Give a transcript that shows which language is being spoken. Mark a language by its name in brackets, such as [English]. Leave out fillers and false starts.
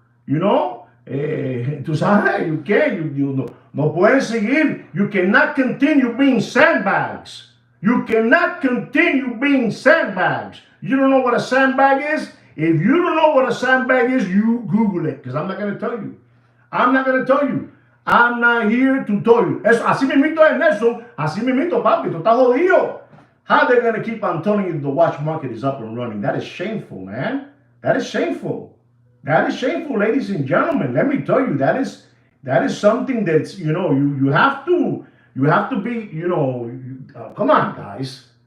[English] You know, [Spanish] tú sabes, [English] you can't, [Spanish] no pueden seguir. [English] You cannot continue being sandbags. You cannot continue being sandbags. You don't know what a sandbag is? If you don't know what a sandbag is, you Google it, because I'm not going to tell you. I'm not here to tell you. [Spanish] Así mismito es Nelson. Así mismito, papi. Tú estás jodido. [English] How they're going to keep on telling you the watch market is up and running? That is shameful, man. That is shameful. That is shameful, ladies and gentlemen. Let me tell you, that is something that's, you know, you have to be, you know, come on, guys.